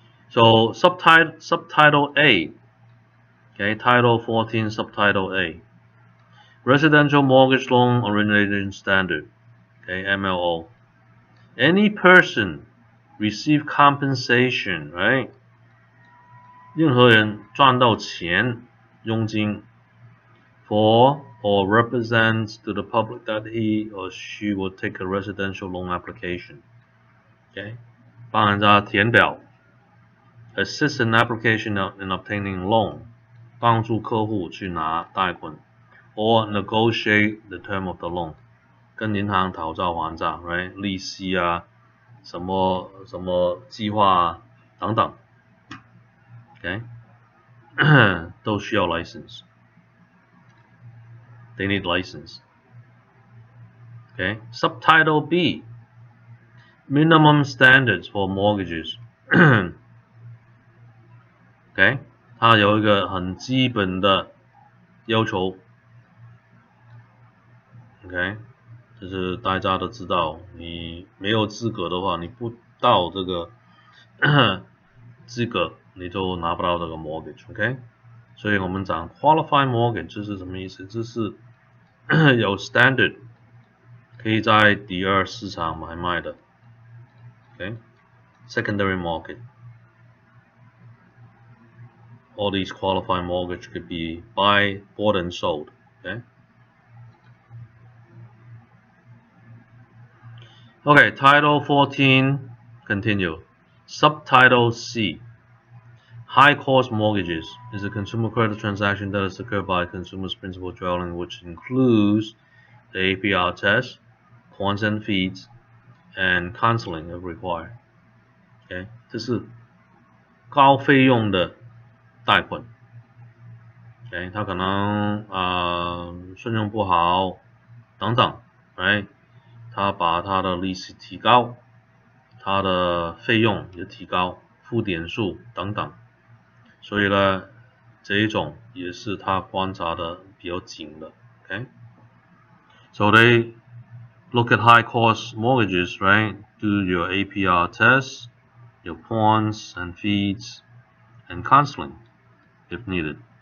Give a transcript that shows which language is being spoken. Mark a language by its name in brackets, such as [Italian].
[English] so subtitle A okay, Title 14 Subtitle A Residential Mortgage Loan Origination Standard okay, MLO Any person receive compensation right [Chinese] 任何人赚到钱佣金 [English] for or represents to the public that he or she will take a residential loan application okay, [Chinese] 帮人家填表 [English] assist an application in obtaining loan， [Chinese] 帮助客户去拿贷款 [English] ，or negotiate the term of the loan， [Chinese] 跟银行讨价还价 [English] ，right？ [Chinese] 利息啊，什么计划啊等等 ，OK， 都需要 license。 [English] They need license. Okay. Subtitle B. Minimum standards for mortgages. Okay. [Chinese] 它有一个很基本的要求。 [English] Okay. [Chinese] 就是大家都知道，你没有资格的话，你不到这个资格，你就拿不到这个 mortgage. OK. 所以我们讲 qualified mortgage 这是什么意思？这是有 standard 可以在第二市场买卖的 ，OK， secondary market. [English] All these qualified mortgage could be bought and sold, okay? Okay, Title 14, continue. Subtitle C. High cost mortgages is a consumer credit transaction that is occurred by a consumer's principal dwelling, which includes the APR test, cons and fees, and counseling if required. [Chinese] Okay, 这是高费用的贷款。 Okay, 他可能信用不好等等 ，right？他把他的利息提高，他的费用也提高，付点数等等，所以呢，这一种也是他观察的比较紧的 ，OK？ [English] So they look at high cost mortgages, right? Do your APR tests, your points and fees, and counseling if needed.